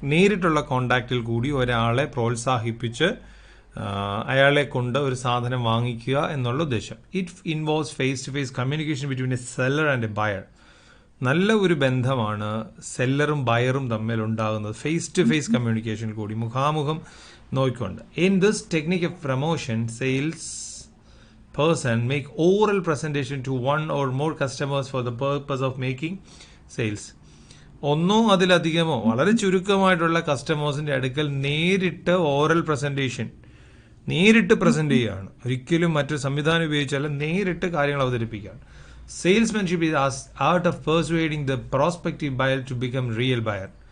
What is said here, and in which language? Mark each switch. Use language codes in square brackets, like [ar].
[ml] നേരിട്ടുള്ള കോണ്ടാക്റ്റിൽ കൂടി ഒരാളെ പ്രോത്സാഹിപ്പിച്ച് അയാളെ കൊണ്ട് ഒരു സാധനം വാങ്ങിക്കുക എന്നുള്ള ഉദ്ദേശം. [en] It involves face to face communication between a seller and a buyer. [ml] നല്ല ഒരു ബന്ധമാണ് സെല്ലറും ബയറും തമ്മിൽ ഉണ്ടാകുന്നത് ഫേസ് ടു ഫേസ് കമ്മ്യൂണിക്കേഷൻ കൂടി, മുഖാമുഖം നോക്കിക്കൊണ്ട്. [en] In this technique of promotion, sales person make oral presentation to one or more customers for the purpose of making sales. [ml] ഒന്നോ അതിലധികമോ വളരെ ചുരുക്കമായിട്ടുള്ള കസ്റ്റമേഴ്സിന്റെ അടുക്കൽ നേരിട്ട് ഓറൽ പ്രസന്റേഷൻ, നേരിട്ട് പ്രസന്റ് ചെയ്യുകയാണ്. ഒരിക്കലും മറ്റൊരു സംവിധാനം ഉപയോഗിച്ചല്ല, നേരിട്ട് കാര്യങ്ങൾ അവതരിപ്പിക്കുകയാണ്. [en] Salesmanship is art of persuading the prospective buyer to become real buyer.